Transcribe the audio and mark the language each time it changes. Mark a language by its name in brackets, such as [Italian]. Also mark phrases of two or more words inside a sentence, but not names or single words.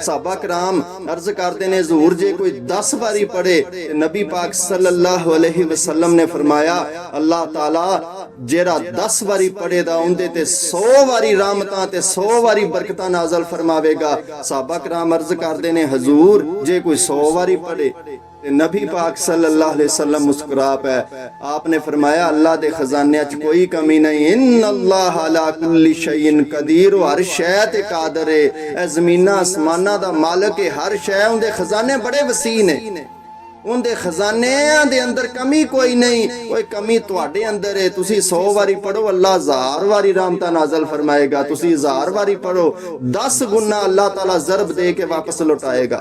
[Punjabi] ਸਹਾਬਾ ਕਰਾਮ ਅਰਜ਼ ਕਰਦੇ ਨੇ, ਹਜ਼ੂਰ ਜੇ ਕੋਈ 10 ਵਾਰੀ ਪੜੇ, ਤੇ ਨਬੀ ਪਾਕ [Arabic] صلى الله عليه وسلم [Punjabi] ਨੇ ਫਰਮਾਇਆ, ਅੱਲਾਹ ਤਾਲਾ ਜਿਹੜਾ 10 ਵਾਰੀ ਪੜੇਗਾ ਉਹਦੇ ਤੇ 100 ਵਾਰੀ ਰਹਿਮਤਾਂ ਤੇ 100 ਵਾਰੀ ਬਰਕਤਾਂ ਨਾਜ਼ਲ ਫਰਮਾਵੇਗਾ। ਸਹਾਬਾ ਕਰਾਮ ਅਰਜ਼ ਕਰਦੇ ਨੇ, ਹਜ਼ੂਰ ਜੇ ਕੋਈ 100 ਵਾਰੀ ਪੜੇ, ਤੇ ਨਬੀ ਪਾਕ [Arabic] صلى الله عليه وسلم [Punjabi] ਮੁਸਕਰਾ ਪਏ। ਆਪਨੇ ਫਰਮਾਇਆ, ਅੱਲਾਹ ਦੇ ਖਜ਼ਾਨਿਆਂ 'ਚ ਕੋਈ ਕਮੀ ਨਹੀਂ। [Arabic] إن الله على كل شيء قدير, [Punjabi] ਹਰ ਸ਼ੈ ਤੇ ਕਾਦਰ ਹੈ। ਇਹ ਜ਼ਮੀਨਾਂ ਅਸਮਾਨਾਂ ਦਾ ਮਾਲਕ ਹੈ, ਹਰ ਸ਼ੈ, ਉਹਦੇ ਖਜ਼ਾਨੇ ਬੜੇ ਵਸੀ ਨੇ, ਉਹਦੇ ਖਜ਼ਾਨਿਆਂ ਦੇ ਅੰਦਰ ਕਮੀ ਕੋਈ ਨਹੀਂ। ਕੋਈ ਕਮੀ ਤੁਹਾਡੇ ਅੰਦਰ ਹੈ। ਤੁਸੀਂ 100 ਵਾਰੀ ਪੜੋ, ਅੱਲਾਹ 1000 ਵਾਰੀ ਰਹਿਮਤਾਂ ਨਾਜ਼ਲ ਫਰਮਾਏਗਾ। ਤੁਸੀਂ 1000 ਵਾਰੀ ਪੜੋ, 10 ਗੁਣਾ ਅੱਲਾਹ ਤਾਲਾ ਜ਼ਰਬ ਦੇ ਕੇ ਵਾਪਸ ਲੁਟਾਏਗਾ।